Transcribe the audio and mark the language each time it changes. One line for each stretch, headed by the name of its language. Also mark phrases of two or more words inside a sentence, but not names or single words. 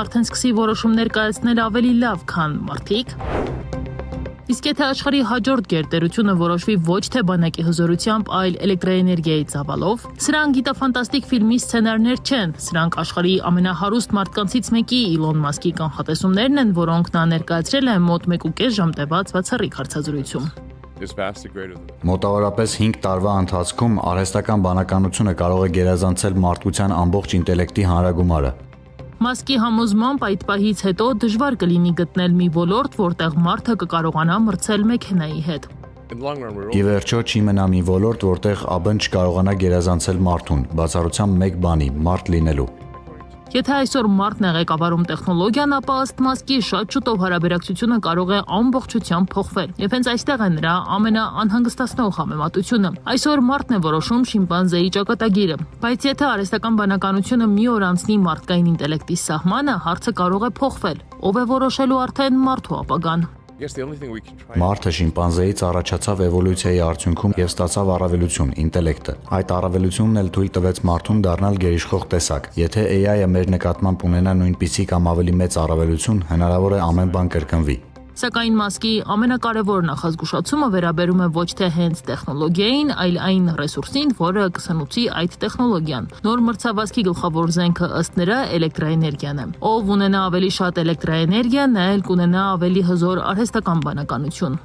Armenian: արդեն սկսի որոշումներ կայացնել ավելի լավ, քան մարդիկ, իսկ եթե աշխարհի հաջորդ գերտերությունը որոշվի ոչ թե բանակի հզորությամբ, այլ էլեկտրաէներգիայի ծավալով, սրանք գիտաֆանտաստիկ ֆիլմի սցենարներ չեն, սրանք աշխարհի ամենահարուստ մարդկանցից մեկի Իլոն Մասկի կանխատեսումներն են, որոնք նա ներկայացրել է մոտ 1.5 ժամ տևած բացառիկ հարցազրույցում։
English: is vastly greater than that.
Armenian: Մոտավորապես 5 տարվա ընթացքում արհեստական բանականությունը կարող է գերազանցել մարդկության ամբողջ ինտելեկտի հանրագումարը։ Մասկի համոզմամբ այդ պահից հետո դժվար կլինի գտնել մի ոլորտ, որտեղ մարդը կկարողանա մրցել մեքենայի հետ։
English: In the long run, we're
Armenian: Ի վերջո չի մնա մի ոլորտ, որտեղ ԱԲ-ն չկարողանա գերազանցել մարդուն, բացառությամբ մեկ բանի՝ մարդ լինելու։ Եթե այսօր մարդն է ղեկավարում տեխնոլոգիան, ապա ըստ Մասկի շատ շուտով հարաբերակցությունը կարող է ամբողջությամբ փոխվել։ Եվ հենց այստեղ է նրա ամենաանհանգստացնող համեմատությունը։ Այսօր մարդն է որոշում շիմպանզեի ճակատագիրը, բայց եթե արհեստական բանականությունը մի օր անցնի մարդկային ինտելեկտի սահմանը, հարցը կարող է փոխվել։ Ով է որոշելու արդեն մարդու ապագան։
English: I guess the only thing we can try.
Armenian: Մարդը շիմպանզեից առաջացավ էվոլյուցիայի արդյունքում եւ ստացավ առավելություն՝ ինտելեկտը։ Այդ առավելությունն էլ թույլ տվեց մարդուն դառնալ գերիշխող տեսակ։ Եթե AI-ը մեր նկատմամբ ունենա նույնպիսի կամ ավելի մեծ առավելություն, հնարավոր է ամեն բան կրկնվի։ Սակայն Մասկի ամենակարևոր նախազգուշացումը վերաբերում է ոչ թե հենց տեխնոլոգիային, այլ այն ռեսուրսին, որը կսնուցի այդ տեխնոլոգիան։ Նոր մրցավազքի գլխավոր զենքը ըստ նրա էլեկտրաէներգիան է։ Ով ունենա ավելի շատ էլեկտրաէներգիա, նա էլ կունենա ավելի հզոր արհեստական բանականություն։